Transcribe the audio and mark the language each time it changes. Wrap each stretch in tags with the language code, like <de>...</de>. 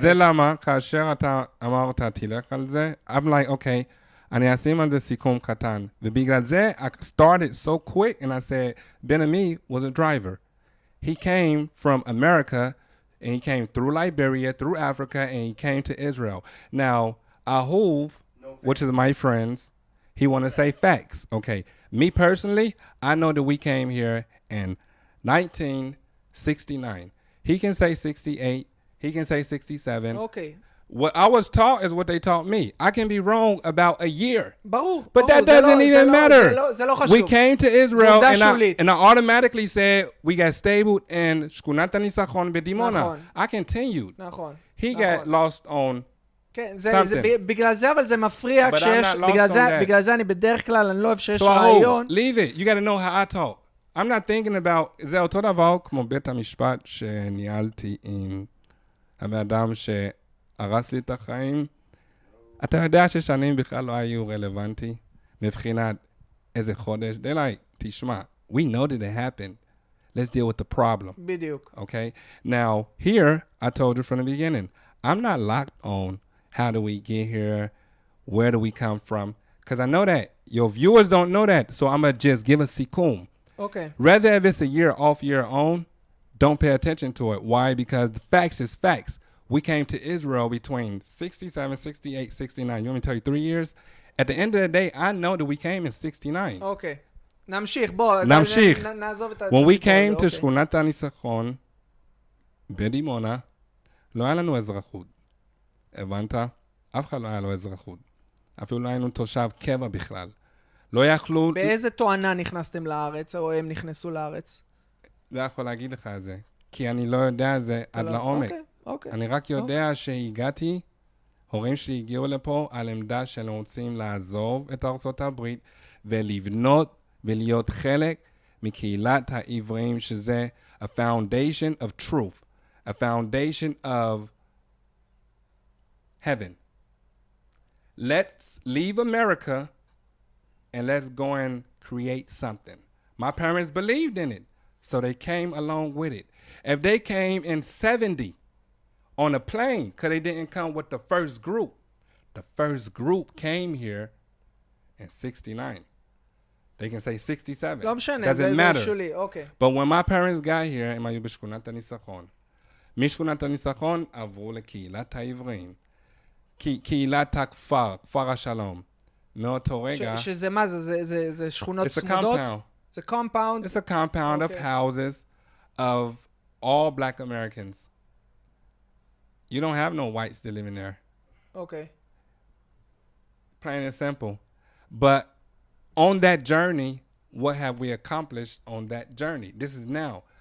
<he>זה למה, כאשר אתה אמרת, תלך על זה,</he> <en>I'm like, okay,</en> <he>אני אשים על זה סיכום קטן. ובגלל זה,</he> <en>I started so quick, and I said, בן עמי was a driver. He came from America, and he came through Liberia, through Africa, and he came to Israel. Now, Ahuv, which is my friends, he want to say facts. Okay, me personally, I know that we came here in 1969. He can say 68, he can say 67. Okay. What I was taught is what they taught me. I can be wrong about a year.</en> <he>ברור.</he> <en>But that doesn't even matter.</en> <he>זה לא חשוב.</he> <en>We came to Israel and I automatically said we got stable in שכונת הניצחון בדימונה. I continued.</en> <he>נכון.</he> <en>He got lost on</en> <he>כן, בגלל זה, אבל זה מפריע כשיש, בגלל זה אני בדרך כלל, אני לא אוהב שיש רעיון.</he> <en>Leave it. You got to know how I talk. I'm not thinking about,</en> <he>זה אותו דבר כמו בית המשפט שניהלתי עם האדם הרס לי את החיים. אתה יודע ששנים בכלל לא היו רלוונטי מבחינת איזה חודש.</he> <en>They're like,</en> <he>תשמע,</he> <en>we know that it happened. Let's deal with the problem.</en> <he>בדיוק.</he> <en>Okay? Now, here, I told you from the beginning, I'm not locked on how do we get here, where do we come from, because I know that your viewers don't know that, so I'm going to just give a sikum. Okay. Rather if it's a year off, year on, don't pay attention to it. Why? Because the facts is facts. We came to Israel between 67, 68, 69. You want me to tell you 3 years? At the end of the day, I know that we came in 69.</en> <he>Okay. נמשיך, בוא. נמשיך. נעזוב את</he> <en>When we came to</en> <he>שכונת הניצחון, בדימונה, לא היה לנו אזרחות. הבנת? אף אחד לא היה לו אזרחות. אפילו לא היינו תושב קבע בכלל. לא יכלו... באיזה תואנה נכנסתם לארץ, או הם נכנסו לארץ? לא יכול להגיד לך את זה, כי אני לא יודע את זה עד לעומק. אוקיי. אני רק יודע שהגעתי, הורים שלי הגיעו לפה על עמדה שהם רוצים לעזוב את ארצות הברית, ולבנות ולהיות חלק מקהילת העבריים, שזה</he> <en>a foundation of truth, a foundation of heaven. Let's leave America and let's go and create something. My parents believed in it, so they came along with it. If they came in 70 on a plane, because they didn't come with the first group came here in 69. They can say 67.</en> <he>לא משנה,</he> <en>Doesn't matter.</en> <he>שולי, אוקיי.</he> <en>But when my parents got here,</en> <he>הם היו בשכונת הניסחון. משכונת הניסחון עברו לקהילת העבריים. קהילת הכפר, כפר השלום. מאותו רגע... שזה מה זה? זה שכונות</he> <en>It's a</en> <he>צמודות?</he> <en>compound.</en> <he>זה compound?</he> <en>It's a compound of houses of all black Americans. You don't have no whites that live in there.</en> <he>אוקיי.</he> <en>Plain and simple. But on that journey, what have we accomplished on that journey? This is now.</en>